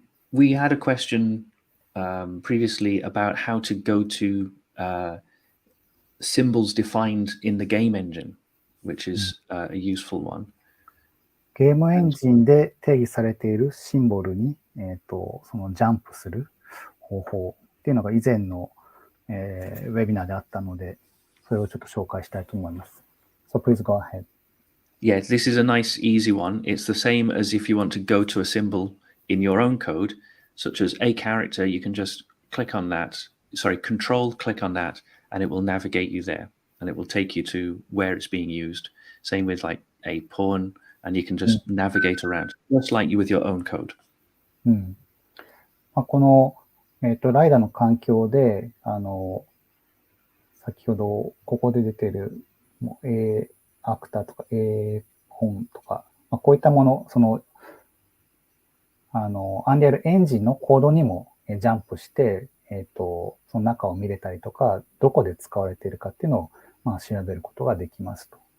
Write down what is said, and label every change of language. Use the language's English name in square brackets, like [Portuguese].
[English] We had a question previously about how to go to symbols defined in the game engine, which is a useful one. [Japanese] ゲームエンジンで定義されているシンボルに、そのジャンプする方法っていうのが以前の、ウェビナーであったので、それをちょっと紹介したいと思います。 [English] So please go ahead. Yeah, this is a nice, easy one. It's the same as if you want to go to a symbol in your own code, such as a character, you can just click on that, control click on that, and it will navigate you there, and it will take you to where it's being used. Same with like a pawn, and you can just navigate around, just like you with your own code. [Japanese] この、ライダーの環境で、先ほどここで出ている A アクターとか A 本とか、こういったもの、その、Unreal エンジンのコードにもジャンプして、その中を見れたりとか、どこで使われているかっていうのを、調べることができますと。